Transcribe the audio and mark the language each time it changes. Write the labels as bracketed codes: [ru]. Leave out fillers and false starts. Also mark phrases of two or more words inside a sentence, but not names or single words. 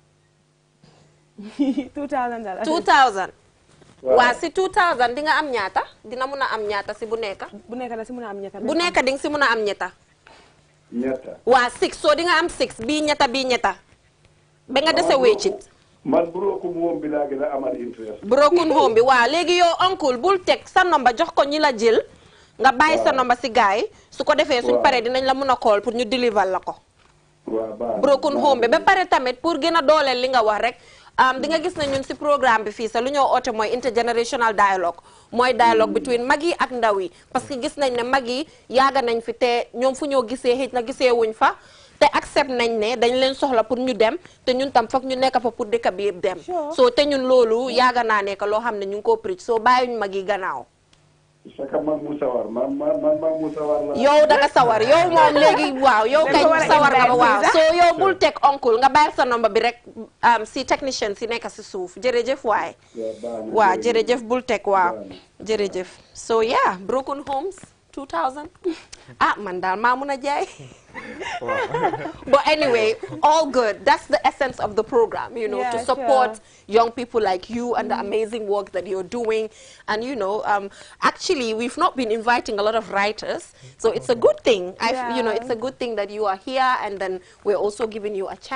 [wo] $2,000. 2000. waaw si 2000 di nga am ñaata dina mun a am ñaata si bu nekk. bu nekk da si mun a am ñetta. bu nekk di nga si mun a am ñetta. ñetta. waa 6 soo di nga am 6 bii ñetta. ba nga dese wéccit. man [en] broken home [wo] bi laa gën a amal interest. [en] broken home [wo] bi waaw léegi yow oncle bul teg sa nomba jox ko ñi la jël. nga bàyyi sa nomba si gaay su ko defee suñ paree dinañ la mun a call pour ñu deliver la ko. [en] broken home [wo] bi ba pare tamit pour gën a dooleel li nga wax rek. di nga gis ne ñun si programme bi fii sa lu ñoo oote mooy [en] intergenerational dialogue [wo] mooy [en] dialogue between [wo] mag yi ak ndaw yi parce que gis nañ ne mag yi yaaga nañ fi te ñoom fu ñoo gisee xëj na gisee wuñ fa te accept nañ ne dañ leen soxla pour ñu dem te ñun tam foog ñu nekk fa pour dëkk bi yëpp dem soo te ñun loolu yaaga naa nekk loo xam ne ñu ngi ko preach soo bàyyuñ mag yi gannaaw. saka mag mu sawar man mag mu sawar la. yow da nga sawar yow moom léegi waaw yow kay sawar nga ba waaw soo yow bul teg oncle nga bàyyi sa nomba bi rek si technicien si nekk si suuf jërëjëf waay. waaw jërëjëf bul teg waaw jërëjëf. [en] so yeah broken homes [wo] 2000 man daal maa mun a jaay. [en] But anyway, all good. That's the essence of the program, you know, to support young people like you and the amazing work that you're doing. And, you know, actually, we've not been inviting a lot of writers, so it's a good thing. You know, it's a good thing that you are here, and then we're also giving you a chance.